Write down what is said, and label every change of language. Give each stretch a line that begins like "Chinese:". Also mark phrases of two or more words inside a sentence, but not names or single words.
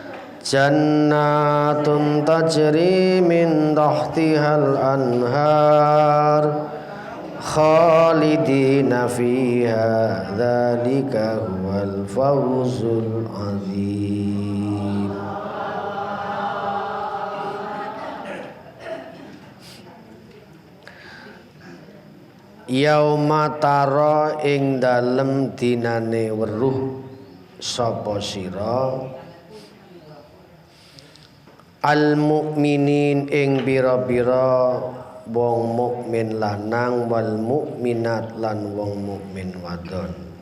Arabic: جنات تجري من تحتها الأنهار خالدين فيها ذلك هو الفوز العظيم. يوم ترى
Javanese: ing dalem dinane weruh sapa sira
Arabic: المؤمنين
Javanese: ing bira-bira wong mukmin lanang
Arabic: والمؤمنات
Javanese: lan wong mukmin wadon.